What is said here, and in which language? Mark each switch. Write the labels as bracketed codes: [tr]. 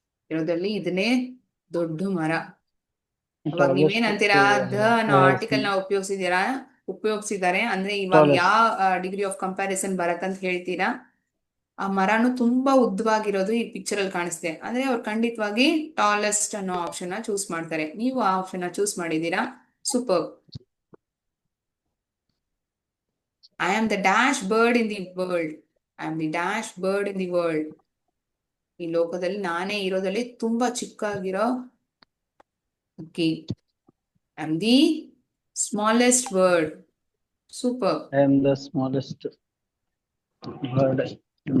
[kn] ಇರೋದಲ್ಲಿ ಇದನ್ನೇ ದೊಡ್ಡ ಮರ. ಅವಾಗ ನೀವೇನ್ ಅಂತೀರಾ, ದ ಅನ್ನೋ ಆರ್ಟಿಕಲ್ ನ ಉಪಯೋಗಿಸಿದ್ದಾರೆ ಅಂದ್ರೆ ಇವಾಗ ಯಾವ ಡಿಗ್ರಿ ಆಫ್ ಕಂಪ್ಯಾರಿಸನ್ ಬರತ್ತಂತ ಹೇಳ್ತೀರಾ. ಆ ಮರನು ತುಂಬಾ ಉದ್ದವಾಗಿರೋದು ಈ ಪಿಕ್ಚರ್ ಅಲ್ಲಿ ಕಾಣಿಸ್ತೆ ಅಂದ್ರೆ ಅವ್ರು ಖಂಡಿತವಾಗಿ ಟಾಲೆಸ್ಟ್ ಅನ್ನೋ ಆಪ್ಷನ್ ನ ಚೂಸ್ ಮಾಡ್ತಾರೆ. ನೀವು ಆ ಆಪ್ಷನ್ ನ ಚೂಸ್ ಮಾಡಿದೀರಾ, super. [en] I am the dash bird in the world. I am the dash bird in the world. [kn] ಈ ಲೋಕದಲ್ಲಿ ನಾನೇ ಇರೋದಲ್ಲಿ ತುಂಬಾ ಚಿಕ್ಕಾಗಿರೋ ಹಕ್ಕಿ. [en] I am the smallest bird. Super. I am the smallest bird in the